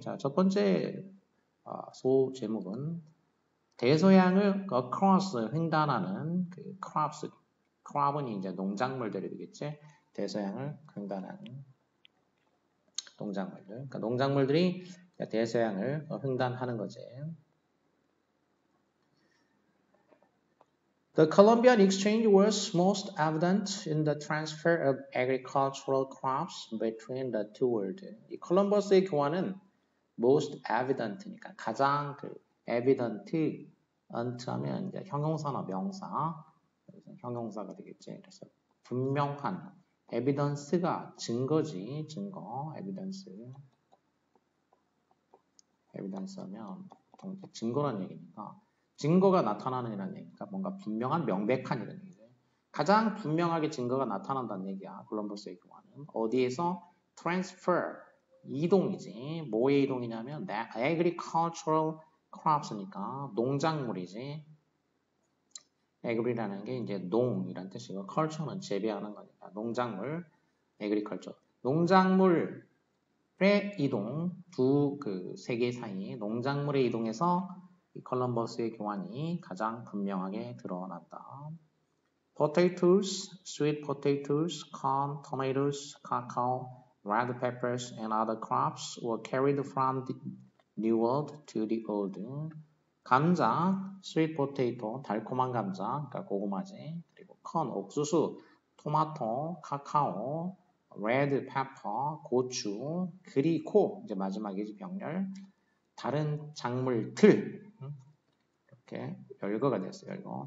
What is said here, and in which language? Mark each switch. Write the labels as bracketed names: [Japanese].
[Korean] 자, 첫 번째 소 제목은 대서양을 across 횡단하는 그 crops. crop은 이제 농작물들이 되겠지. 대서양을 횡단하는 농작물들. 그러니까 농작물들이 대서양을 횡단하는 거지. [English] The Columbian Exchange was most evident in the transfer of agricultural crops between the two worlds. [Korean] 이 콜럼버스의 교환은 most evident니까 가장 evident 하면 이제 형용사나 명사, 형용사가 되겠지. 그래서 분명한 evidence가 증거지, 증거, evidence하면 보통 증거라는 얘기니까. 증거가 나타나는 이라는 얘기니까 뭔가 분명한 명백한 이런 얘기죠. 가장 분명하게 증거가 나타난다는 얘기야. 콜럼버스의 교환은 어디에서 transfer 이동이지. 뭐의 이동이냐면 agricultural crops니까 농작물이지. agri라는 게 이제 농이란 뜻이고 culture는 재배하는 거니까 농작물 agriculture 농작물의 이동 두 그 세계 사이 농작물의 이동에서 이 콜럼버스의 교환이 가장 분명하게 드러난다. [English] Potatoes, sweet potatoes, corn, tomatoes, cacao, red peppers, and other crops were carried from the New World to the Old. [Korean] 감자, sweet potato, 달콤한 감자, 그러니까 고구마지. 그리고 corn, 옥수수, 토마토, 카카오, red pepper, 고추, 그리고 이제 마지막이지 병렬. 다른 작물들 이렇게 열거가 됐어요. 열거.